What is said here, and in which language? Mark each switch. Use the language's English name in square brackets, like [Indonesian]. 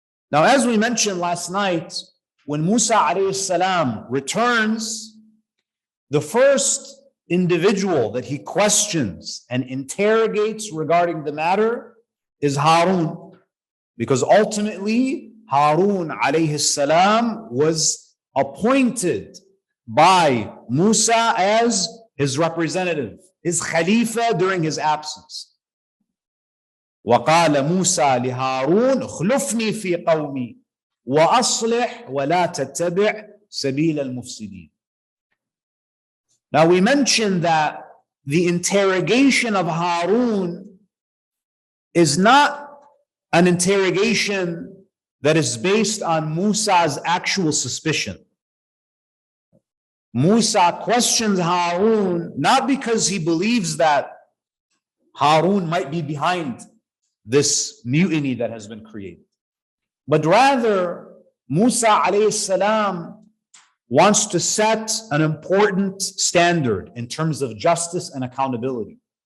[English] Now, as we mentioned last night, when Musa alayhi salam returns, the first individual that he questions and interrogates regarding the matter is Harun, because ultimately Harun alayhi salam was appointed by Musa as his representative, his Khalifa during his absence. [Arabic] وقال موسى لهارون اخلفني في قومي وأصلح ولا تتبع سبيل المفسدين. [English] Now we mentioned that the interrogation of Harun is not an interrogation that is based on Musa's actual suspicion. Musa questions Harun not because he believes that Harun might be behind this mutiny that has been created, but rather Musa alayhi salam wants to set an important standard in terms of justice and accountability.